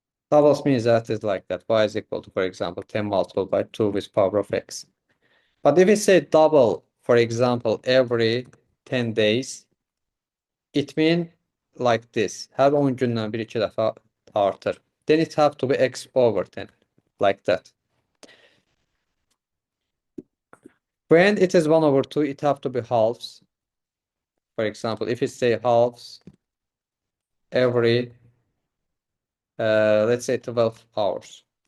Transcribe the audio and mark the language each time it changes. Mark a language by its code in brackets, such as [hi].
[en] Doubles means that is like that. Y is equal to, for example, 10 multiplied by 2 with power of x. But if we say double, for example, every 10 days, it means like this. [az] Her 10 gündən bir iki dəfə artır. [en] Then it have to be x over 10, like that. When it is 1 over 2, it have to be halves. For example, if it say halves every, let's say 12 hours.